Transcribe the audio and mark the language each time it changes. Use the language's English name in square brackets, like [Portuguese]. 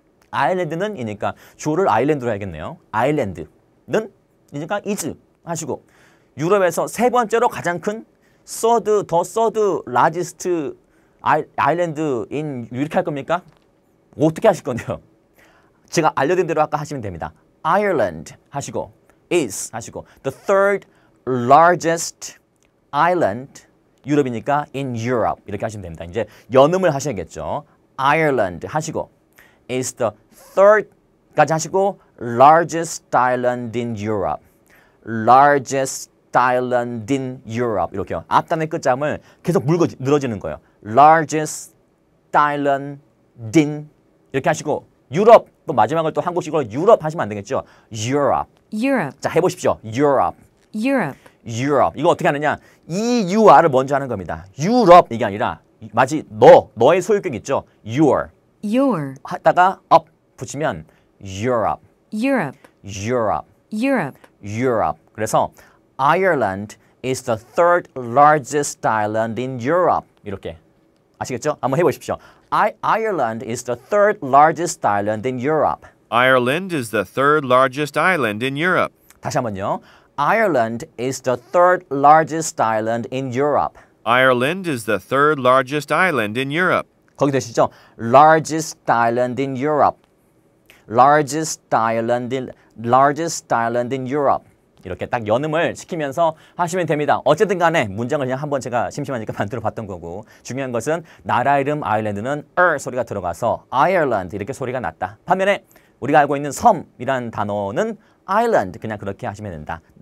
[Korean] 아일랜드는 이니까 주어를 아일랜드로 해야겠네요. 아일랜드는 이니까 is 하시고 유럽에서 세 번째로 가장 큰 [English] third largest island in [Korean] 이렇게 할 겁니까? 어떻게 하실 건데요? 제가 알려드린 대로 아까 하시면 됩니다. [English] Ireland [Korean] 하시고 [English] is 하시고 the third largest island [Korean] 유럽이니까 [English] in Europe [Korean] 이렇게 하시면 됩니다. 이제 연음을 하셔야겠죠. [English] Ireland [Korean] 하시고 [English] is the third까지 하시고 largest island in Europe largest island in Europe [Korean] 이렇게요. 앞단의 끝자음을 계속 늘어지는 거예요. [English] largest island in [Korean] 이렇게 하시고 유럽 또 마지막을 또 한국식으로 유럽 하시면 안 되겠죠. [English] Europe. Europe. [Korean] 자 해보십시오. Europe. [English] Europe. [Korean] Europe. 이거 어떻게 하느냐? EUR을 먼저 하는 겁니다. 유럽 이게 아니라 마치 너의 소유격 있죠. [English] Your. Your. [Korean] 하다가 up 붙이면 Europe. [English] Europe. Europe. Europe. Europe. [Korean] 그래서 [English] Ireland is the third largest island in Europe. [Korean] 이렇게 아시겠죠? 한번 해보십시오. [English] Ireland is the third largest island in Europe. Ireland is the third largest island in Europe. [Korean] 다시 한번요. [English] Ireland is the third largest island in Europe. Ireland is the third largest island in Europe. [Korean] 거기 되시죠? [English] Largest island in Europe. Largest island in Europe. [Korean] 이렇게 딱 연음을 시키면서 하시면 됩니다. 어쨌든 간에 문장을 그냥 한번 제가 심심하니까 만들어 봤던 거고 중요한 것은 나라 이름 아일랜드는 소리가 들어가서 Ireland 이렇게 소리가 났다. 반면에 우리가 알고 있는 섬이란 단어는 island 그냥 그렇게 하시면 된다.